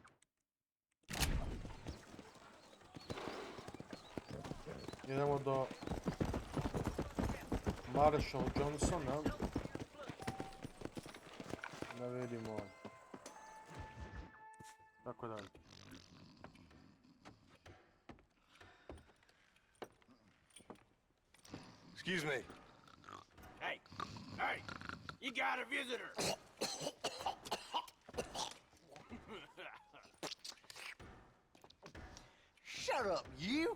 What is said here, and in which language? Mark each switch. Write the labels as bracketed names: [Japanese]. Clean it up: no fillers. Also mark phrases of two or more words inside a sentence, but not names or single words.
[Serbian] Idemo do Marshal Johnsona. Da vidimo... Tako dalje. [English] Excuse me. Hey, hey, you got a visitor. Shut up, you!